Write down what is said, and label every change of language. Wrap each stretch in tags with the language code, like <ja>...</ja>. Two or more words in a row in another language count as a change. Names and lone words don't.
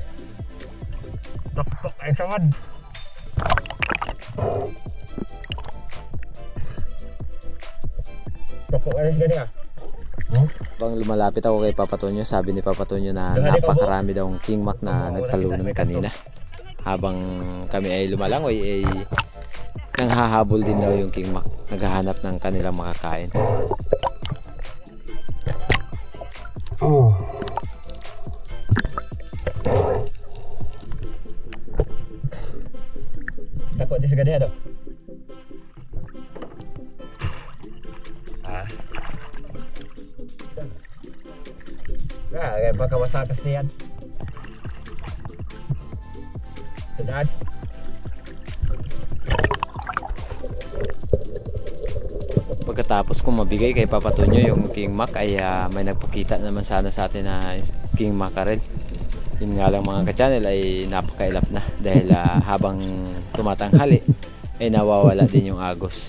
<tl>Tok ay samad. Tok ay gani ah. Bang lumalapit ako kay Papa Tonyo, sabi ni Papa Tonyo na napakarami daw ng King Mac na nagtalunan kanina. Habang kami ay lumalangoy ay nanghahabol din daw yung King Mac, naghahanap ng kanilang makakain. Oh.</tl> <id>Takut di segede tu. Kayak bakal masak kesian. Sedap.</id> <tl>Pagkatapos kong mabigay kay Papa Tonyo yung King Mac ay may nagpakita naman sana sa atin na King Mackerel. Yun nga lang mga ka-channel ay napakailap na dahil habang tumatanghali ay nawawala din yung agos.</tl>